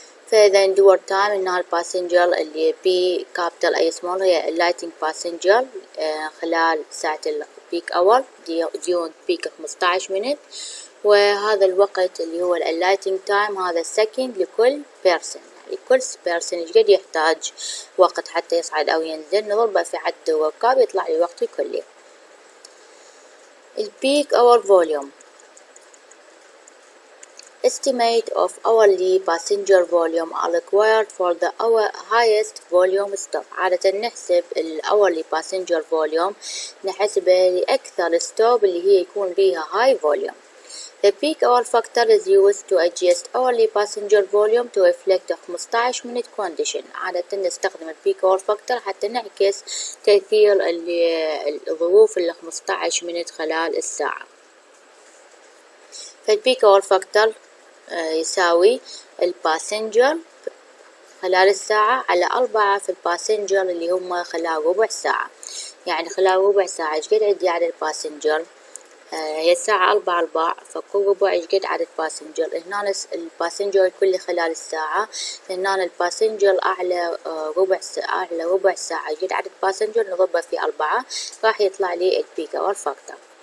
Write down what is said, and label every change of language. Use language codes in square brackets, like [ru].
[ar] فإذا دور تايم إنها الباسنجر اللي بي كابيتال أي سمول هي اللايتنج باسنجر خلال ساعة البيك أور ديون بيك 15 منت، وهذا الوقت اللي هو اللايتنج تايم هذا سكند لكل بيرسون، يعني كل بيرسون قد يحتاج وقت حتى يصعد أو ينزل نضربه في عدد الركاب يطلع لي وقت الكلي. البيك أور فوليوم [en] estimate of hourly passenger volume are required for the highest volume stop. [ar] عادة نحسب ال [en] hourly passenger volume [ar] نحسبه لأكثر stop اللي هي يكون بيها high volume. [en] The peak hour factor is used to adjust hourly passenger volume to reflect the 15 minute condition. [ar] عادة نستخدم ال [en] peak hour factor [ar] حتى نعكس تأثير الظروف ال 15 minute خلال الساعة. فالبيك اور فاكتور يساوي الباسنجر خلال الساعة على 4 في الباسنجر اللي هم خلال ربع ساعة، يعني خلال ربع ساعة ايش قد عندي عدد الباسنجر؟ هي الساعة 4 فكل ربع ايش قد عدد باسنجر؟ هنا الباسنجر الكلي خلال الساعة، هنا الباسنجر أعلى ربع ساعة ايش قد عدد باسنجر نضربه في 4 راح يطلع لي البيك اور فاكتور.